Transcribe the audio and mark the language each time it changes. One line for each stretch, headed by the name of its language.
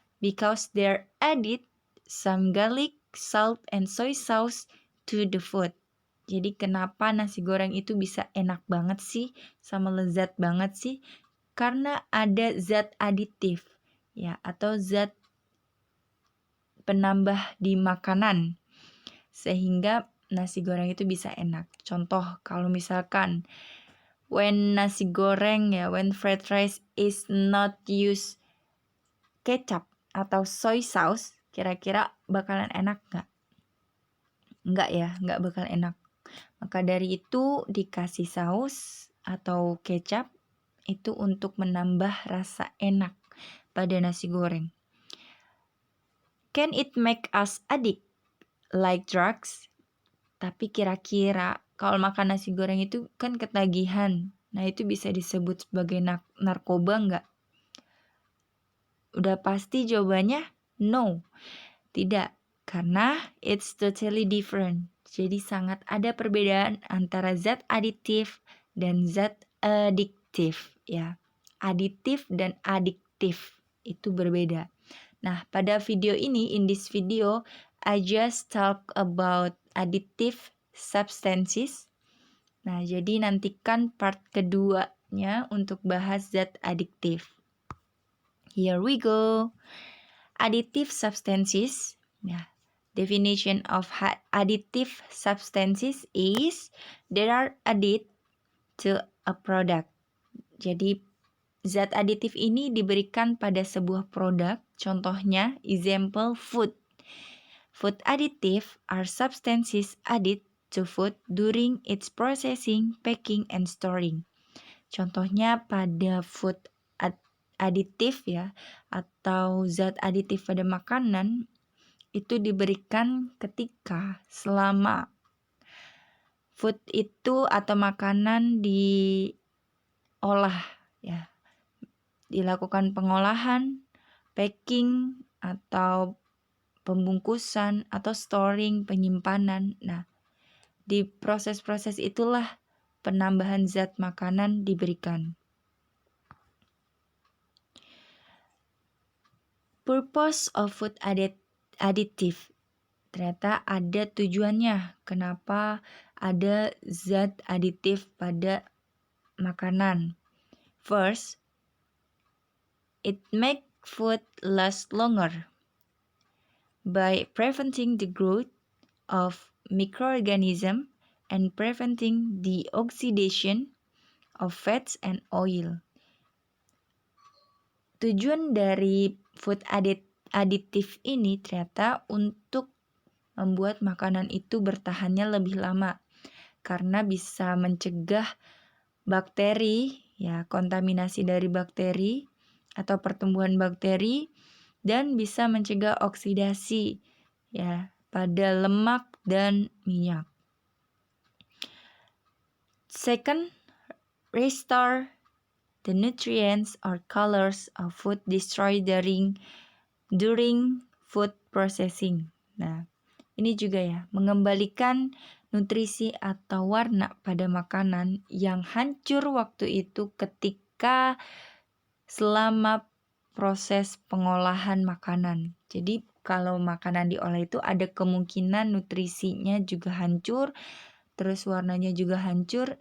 English: Because they're added some garlic, salt, and soy sauce to the food.
Indonesian: Jadi kenapa nasi goreng itu bisa enak banget sih, sama lezat banget sih? Karena ada zat aditif, ya, atau zat penambah di makanan, sehingga nasi goreng itu bisa enak. Contoh, kalau misalkan when nasi goreng
English: when fried rice is not use
Indonesian: kecap atau soy sauce, kira-kira bakalan enak nggak? Nggak ya, nggak bakal enak. Maka dari itu dikasih saus atau kecap itu untuk menambah rasa enak pada nasi goreng.
English: Can it make us addict like drugs?
Indonesian: Tapi kira-kira kalau makan nasi goreng itu kan ketagihan. Nah itu bisa disebut sebagai narkoba nggak? Udah pasti jawabannya no. Tidak, karena
English: it's totally different.
Indonesian: Jadi sangat ada perbedaan antara zat aditif dan zat adiktif ya. Aditif dan adiktif itu berbeda. Nah, pada video ini,
English: in this video, I just talk about additive substances.
Indonesian: Nah, jadi nantikan part keduanya untuk bahas zat adiktif.
English: Here we go. Additive substances. Yeah. Definition of additive substances is they are added to a product.
Indonesian: Jadi zat aditif ini diberikan pada sebuah produk. Contohnya,
English: example food. Food additive are substances added to food during its processing, packing, and storing.
Indonesian: Contohnya pada food aditif ya, atau zat aditif pada makanan itu diberikan ketika selama food itu atau makanan diolah ya, dilakukan pengolahan, packing atau pembungkusan atau storing, penyimpanan. Nah, di proses-proses itulah penambahan zat makanan diberikan.
English: Purpose of food additive.
Indonesian: Ternyata ada tujuannya kenapa ada zat aditif pada makanan.
English: First, it make food last longer by preventing the growth of microorganisms and preventing the oxidation of fats and oil.
Indonesian: Tujuan dari food additif ini ternyata untuk membuat makanan itu bertahannya lebih lama karena bisa mencegah bakteri ya, kontaminasi dari bakteri atau pertumbuhan bakteri, dan bisa mencegah oksidasi ya pada lemak dan minyak.
English: Second, restore the nutrients or colors of food destroyed during food processing.
Indonesian: Nah, ini juga ya, mengembalikan nutrisi atau warna pada makanan yang hancur waktu itu ketika selama proses pengolahan makanan. Jadi kalau makanan diolah itu ada kemungkinan nutrisinya juga hancur, terus warnanya juga hancur.